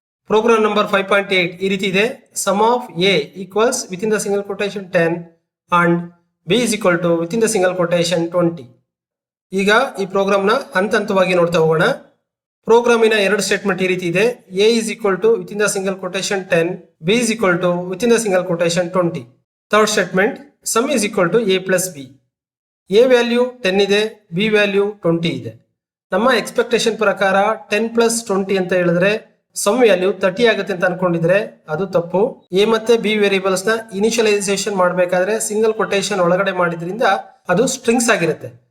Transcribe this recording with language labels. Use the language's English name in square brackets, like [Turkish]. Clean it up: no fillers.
[English] Program number 5.8 [Kannada] ಈ ರೀತಿ ಇದೆ. [English] Sum of A equals within the single quotation 10 and B is equal to within the single quotation 20. [Kannada] ಈಗ ಈ ಪ್ರೋಗ್ರಾಮ್ನ ಹಂತವಾಗಿ ನೋಡ್ತಾ ಹೋಗೋಣ. ಪ್ರೋಗ್ರಾಮಿನ ಎರಡು ಸ್ಟೇಟ್ಮೆಂಟ್ ಈ ರೀತಿ ಇದೆ. [English] A is equal to within the single quotation 10, B is equal to within the single quotation 20. Third statement, sum is equal to A plus B. [Kannada] A value 10 ಇದೆ, B ವ್ಯಾಲ್ಯೂ 20 ಇದೆ. ನಮ್ಮ ಎಕ್ಸ್ಪೆಕ್ಟೇಷನ್ ಪ್ರಕಾರ 10 plus 20 ಅಂತ ಹೇಳಿದ್ರೆ some value 30 ಆಗುತ್ತೆ ಅಂತ ಅನ್ಕೊಂಡಿದ್ರೆ ಅದು ತಪ್ಪು. ಎ ಮತ್ತೆ ಬಿ ವೇರಿಯೇಬಲ್ಸ್ ನ ಇನಿಷಿಯಲೈಸೇಷನ್ ಮಾಡಬೇಕಾದ್ರೆ ಸಿಂಗಲ್ ಕೊಟೇಶನ್ ಒಳಗಡೆ ಮಾಡಿದ್ರಿಂದ ಅದು ಸ್ಟ್ರಿಂಗ್ಸ್ ಆಗಿರುತ್ತೆ.